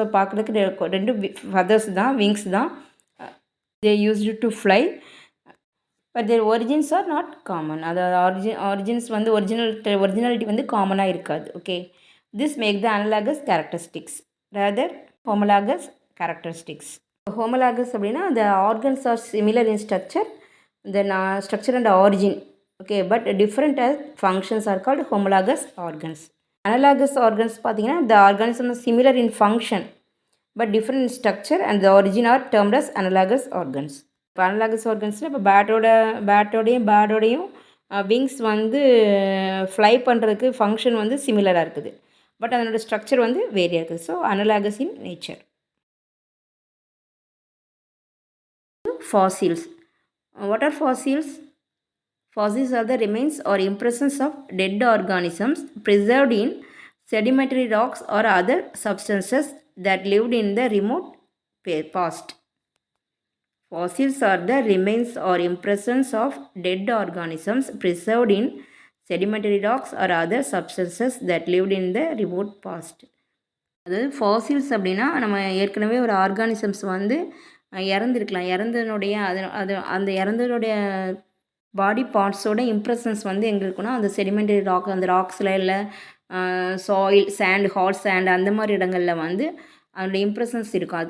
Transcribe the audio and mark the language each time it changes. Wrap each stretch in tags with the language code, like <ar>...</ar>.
<ta>So பார்க்குறதுக்கு 2 feathers தான், wings தான்.</ta> <en>They used to fly but their origins are not common.</en> <ta>அதாவது ஒரிஜின்ஸ் வந்து ஒரிஜினாலிட்டி வந்து காமனாக இருக்காது.</ta> <en>Okay, this make the analogous characteristics rather homologous characteristics.</en> <ta>Homologous அப்படின்னா</ta> <en>the organs are similar in structure, the structure and origin, okay, but different as functions are called homologous organs. Analogous organs</en> <ta>பார்த்தீங்கன்னா</ta> <en>the organisms are similar in function but different in structure and the origin are termed as analogous organs.</en> <ta>இப்போ analogous ஆர்கன்ஸில் இப்போ பேட்டோடையும் wings வந்து fly பண்ணுறதுக்கு function வந்து சிமிலராக இருக்குது, but அதனோட structure வந்து வேரியாக இருக்குது.</ta> <en>So analogous in nature. Fossils. What are fossils? Fossils are the remains or impressions of dead organisms preserved in sedimentary rocks or other substances that lived in the remote past. Fossils are the remains or impressions of dead organisms preserved in sedimentary rocks or other substances that lived in the remote past.</en> <ta>அதாவது fossils அப்படின்னா நம்ம ஏற்கனவே ஒரு organisms வந்து இறந்துருக்கலாம், இறந்தனுடைய அந்த இறந்தனுடைய பாடி பார்ட்ஸோட impressions வந்து எங்கே இருக்குன்னா அந்த செடிமெண்டரி ராக், அந்த ராக்ஸில் இல்லை சாயில், சேண்ட், ஹாட் சேண்ட் அந்த மாதிரி இடங்களில் வந்து அதோடய இம்ப்ரெஷன்ஸ் இருக்கும்.</ta>